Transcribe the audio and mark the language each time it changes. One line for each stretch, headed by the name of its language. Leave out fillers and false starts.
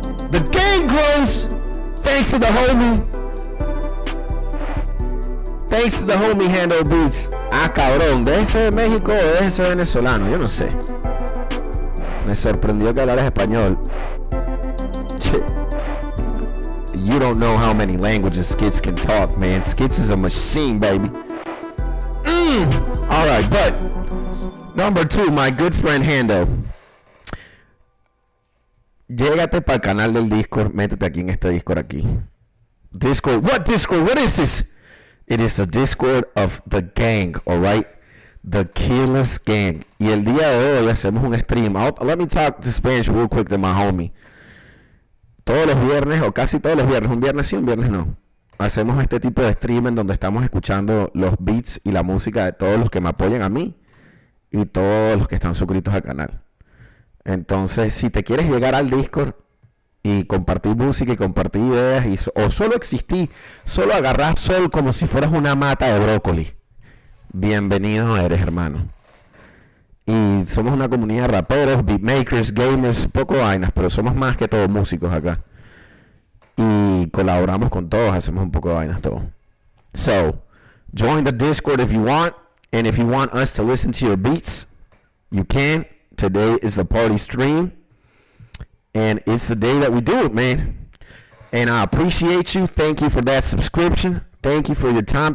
English: The gang grows thanks to the homie. Thanks to the homie Handle Beats.
Spanish: Ah, cabrón. ¿Debe ser de México o debe ser venezolano? Yo no sé. Me sorprendió que hablaras español.
English: You don't know how many languages Skits can talk, man. Skits is a machine, baby. All right, but number 2, my good friend Hando.
Spanish: Llégate para el canal del Discord. Métete aquí en este Discord aquí.
English: Discord. What Discord? What is this? It is a Discord of the gang, all right? The Keyless Gang.
Spanish: Y el día de hoy hacemos un stream.
English: Let me talk to Spanish real quick to my homie.
Spanish: Todos los viernes, o casi todos los viernes, un viernes sí, un viernes no, hacemos este tipo de stream en donde estamos escuchando los beats y la música de todos los que me apoyan a mí y todos los que están suscritos al canal. Entonces, si te quieres llegar al Discord y compartir música y compartir ideas o solo existir, solo agarrar sol como si fueras una mata de brócoli, bienvenido eres, hermano. Y somos una comunidad de raperos, beatmakers, gamers, poco vainas, pero somos más que todo músicos acá. Y colaboramos con todos, hacemos un poco de vainas todos.
English: So, join the Discord if you want, and if you want us to listen to your beats, you can. Today is the party stream, and it's the day that we do it, man. And I appreciate you. Thank you for that subscription. Thank you for your time.